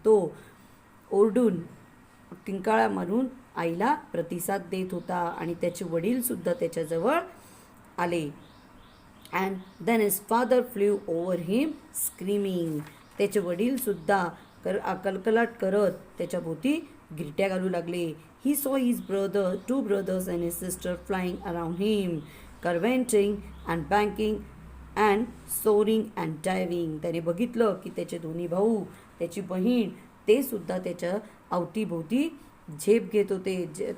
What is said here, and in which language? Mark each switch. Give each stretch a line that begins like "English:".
Marathi: तो ओरडून किंकाळा मारून आईला प्रतिसाद देत होता आणि त्याचे वडील सुद्धा त्याच्याजवळ आले.
English: And then his father flew over him screaming.
Marathi: त्याचे वडील सुद्धा कलकलाट करत त्याच्या भोवती गिरट्या घालू लागले.
English: He saw his 2 brothers and his sister flying around him, curveting and banking and soaring and diving.
Marathi: त्याने बघितलं की त्याचे दोन्ही भाऊ, त्याची बहीण, ते सुद्धा त्याच्या अवतीभोवती झेप घेत होते.